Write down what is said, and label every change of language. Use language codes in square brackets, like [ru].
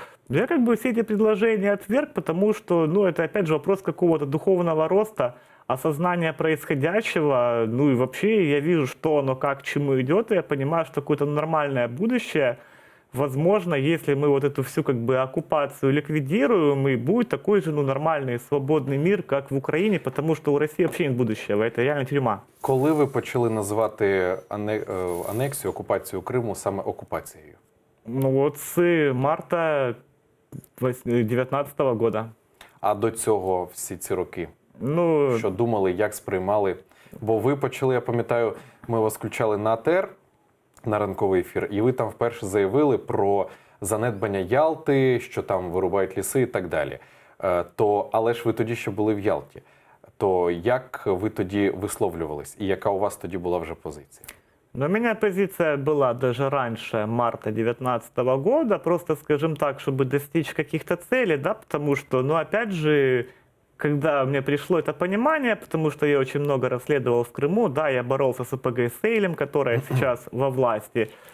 [ru] Я все эти предложения отверг, потому что, это опять же вопрос какого-то духовного роста, осознания происходящего, и вообще я вижу, что оно как к чему идет, и я понимаю, что какое-то нормальное будущее, возможно, если мы вот эту всю оккупацию ликвидируем, и будет такой же нормальный свободный мир, как в Украине, потому что у России вообще нет будущего, это реально тюрьма. [uk] Коли ви почали називати анексію, окупацію Криму саме окупацією? [ru] С марта 2019 года. [uk] А до цього всі ці роки? Ну, що думали, як сприймали? Бо ви почали, я пам'ятаю, ми вас включали на АТР, на ранковий ефір, і ви там вперше заявили про занедбання Ялти, що там вирубають ліси і так далі. Але ж ви тоді ще були в Ялті. То як ви тоді висловлювались? І яка у вас тоді була вже позиція? [ru] У меня позиция была даже раньше марта 2019 года, просто, скажем так, чтобы достичь каких-то целей, да, потому что, опять же, когда мне пришло это понимание, потому что я очень много расследовал в Крыму, да, я боролся с ОПГ Сейлем, которая сейчас во власти,